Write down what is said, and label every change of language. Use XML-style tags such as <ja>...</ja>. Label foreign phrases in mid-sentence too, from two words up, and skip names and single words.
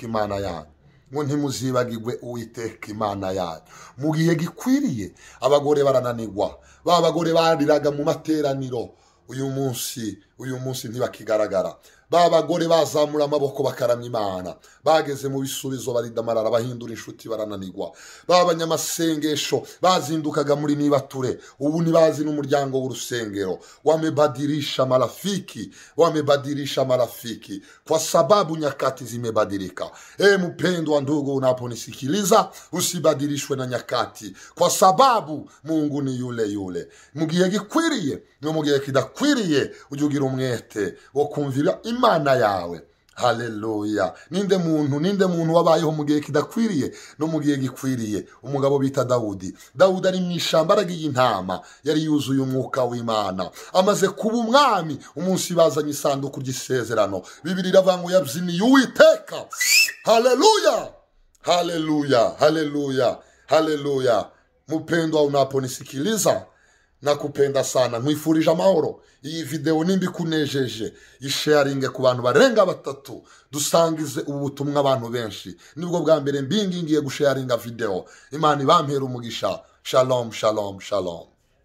<rw>Imana yanyu ngo ntimuzibagirwe Uwiteka Imana yanyu mu gihe gikwiriye abagore barananirwa babagore bariraga mu materaniro uyu munsi ntibakigaragara babagore bazamura amaboko bakaramya Imana bageze mu bisubizo baridamarara bahindura inshuti barananirwa babanyamasengesho bazindukaga muri nibature ubu nibazi n'umuryango w'urusengero wamebadirisha</rw> <sw>marafiki kwa sababu nyakati zimebadilika mpendwa ndugu unaponisikiliza usibadilishwe na nyakati kwa sababu Mungu ni yule</sw> <rw>mu gihe gikwiriye no mu gihe kidakwiriye ujugira umwete wo kumvira Imana yawe haleluya ninde muntu wabayeho mu gihe kidakwiriye no mu gihe gikwiriye umugabo bita Dawudi ari mu ishamba aragiye intama yari yuzuye umwuka w'Imana amaze kuba umwami umunsi bazanye isanduku ry'isezerano Bibiliya iravuga ngo yabyiniye Uwiteka</rw> <sw>haleluya mpendwa unaponisikiliza nakupenda sana</sw> <rw>nkwifurije amahoro iyi video nimbi kunejeje isharinge ku bantu barenga 3 dusangize ubu butumwa abantu benshi nibwo bwa mbere mbingingiye gusharinga video Imana ibampera umugisha shalom</rw>